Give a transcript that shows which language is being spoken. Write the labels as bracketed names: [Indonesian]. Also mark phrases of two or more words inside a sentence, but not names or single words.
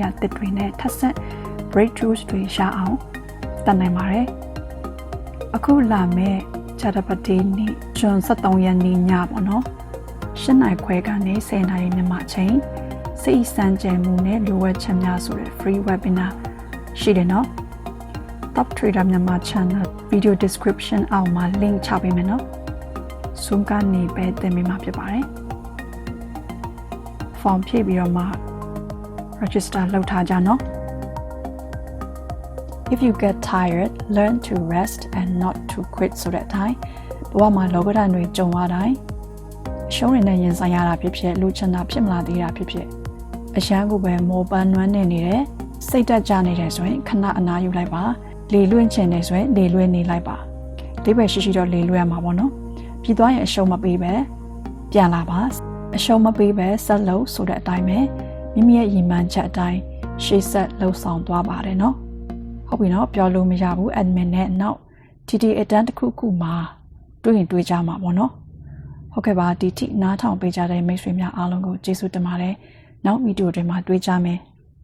[Burmese] ရာသစ်တွေနဲ့ထပ်ဆင့် breakthroughs တွေရအောင်တက်နိုင်ပါတယ်အခုလာမယ့်ဂျာတပတိနေ့ဇွန်23ရက်နေ့ညပေါ့နော်8နာရီခွဲကနေ10နာရီမြန်မာချိန်စိတ်စံကြယ်မှုနဲ့လိုအပ်ချက်များဆိုတဲ့ [English] free webinar [Burmese] ရှိတယ်နော် Top Trader မြန်မာ channel [English] video description [Burmese] အောက်မှာ link ချပေးမယ်နော် Zoom ကနေပဲတင်ပေးမှာဖြစ်ပါတယ် form ဖြည့်ပြီးတော့မှ register လုပ်ထားကြနော် [English] If you get tired, learn to rest and not to quit [Burmese] ဆိုတဲ့အတိုင်းဘဝမှာလောကဓာတ်တွေကြုံရတိုင်းအရှုံးတွေနဲ့ရင်ဆိုင်ရ တာဖြစ်ဖြစ်လူချင်တာဖြစ်မလာသေးတာဖြစ်ဖြစ်အရန်ကိုပဲမောပန်းနွမ်းနေတယ်စိတ်တက်ကြနေတယ်ဆိုရင် ခဏအနားယူလိုက်ပါလေလွင့်ချင်တယ်ဆိုရင်လေလွင့်နေလိုက်ပါဒီပဲရှိရှိတော့လေလွင့်ရမှာပေါ့နော်ပြီးသွားရင်အရှုံးမပေးပဲပြန်လာပါအရှုံးမပေးပဲဆက်လို့ဆိုတဲ့အတိုင်းပဲမိမိရဲ့ရည်မှန်းချက်အတိုင်းရှေ့ဆက်လှုပ်ဆောင်သွားပါတယ်နော်ဟုတ်ပြီနော်ပြောလို့မရဘူး admin နဲ့နောက် TTA အတန်းတစ်ခုခုမှာတွေ့ရင်တွေ့ကြမှာပေါ့နော်ဟုတ်ကဲ့ပါဒီထိနားထောင်ပေးကြတဲ့မိတ်ဆွေများအားလုံးကိုကျေးဇူးတင်ပါတယ်နောက်ဗီဒီယိုတွေမှာတွေ့ကြမယ်